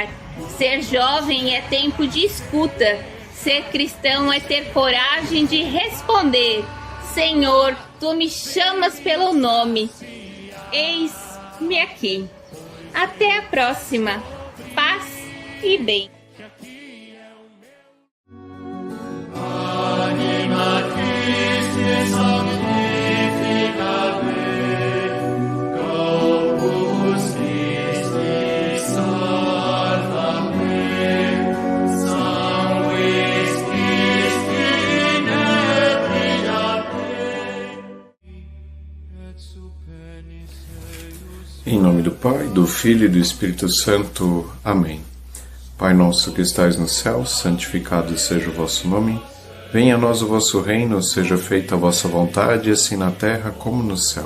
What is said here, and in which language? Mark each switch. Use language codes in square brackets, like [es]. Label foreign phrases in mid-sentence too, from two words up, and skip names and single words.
[pt] Ser jovem é tempo de escuta. Ser cristão é ter coragem de responder: Senhor, Tu me chamas pelo nome. Eis-me aqui. Até a próxima. Paz e bem. [la] Anima Christi sanctifica me, Corpus Christi salva me, Sanguis Christi nebria me. [pt] Em nome do Pai, do Filho e do Espírito Santo. Amém. Pai nosso que estais no céu, santificado seja o vosso nome. Venha a nós o vosso reino, seja feita a vossa vontade, assim na terra como no céu.